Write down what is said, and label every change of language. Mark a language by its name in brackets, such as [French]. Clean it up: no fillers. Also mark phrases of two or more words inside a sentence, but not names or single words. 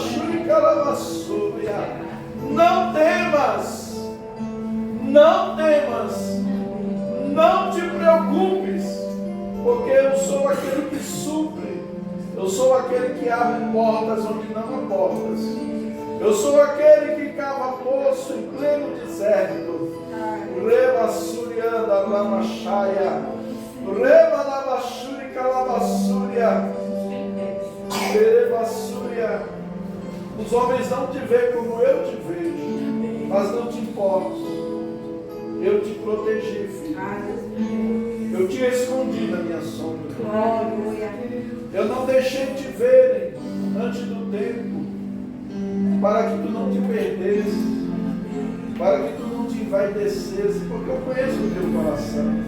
[Portuguese] não temas, não temas, não te preocupes, porque eu sou aquele que supre, eu sou aquele que abre portas onde não há portas, eu sou aquele que cava poço em pleno deserto. Reba surianda ramachaya, reba lavachuri calabassuria, reba suria. Os homens não te veem como eu te vejo, mas não te importo. Eu te protegi, filho. Eu te escondi na minha sombra. Eu não deixei te verem antes do tempo, para que tu não te perdesse, para que tu não te envaidecesse, porque eu conheço o teu coração.